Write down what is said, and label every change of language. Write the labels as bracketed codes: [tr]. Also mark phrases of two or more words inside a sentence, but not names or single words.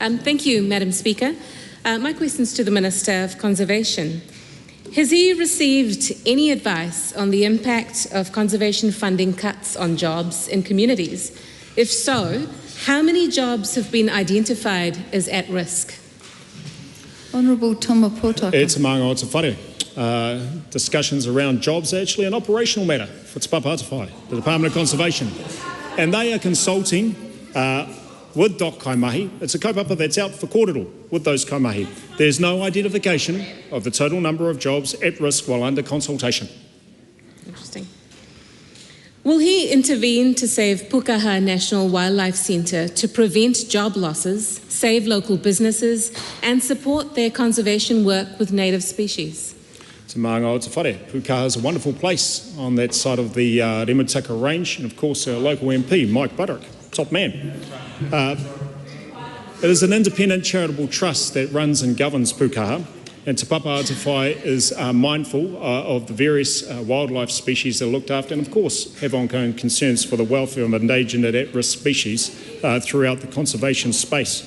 [en] Thank you, Madam Speaker. My question is to the Minister of Conservation. Has he received any advice on the impact of conservation funding cuts on jobs in communities? If so, how many jobs have been identified as at risk? Honourable Tamapotaka. [mi] E te maanga o te whare. [en] Discussions around jobs are actually an operational matter for Te Papa Atawhai, the Department of Conservation. And they are consulting with DOC Kaimahi. It's a kaupapa that's out for kōrero with those kaimahi. There's no identification of the total number of jobs at risk while under consultation. Interesting. Will he intervene to save Pukaha National Wildlife Centre to prevent job losses, save local businesses and support their conservation work with native species? [mi] Te maanga o te whare. [en] Pukaha is a wonderful place on that side of the Remataka Range, and of course our local MP, Mike Butterick, top man. It is an independent charitable trust that runs and governs Pukaha, and Te Papa Atawhai is mindful of the various wildlife species that are looked after, and of course have ongoing concerns for the welfare of endangered and at-risk species throughout the conservation space.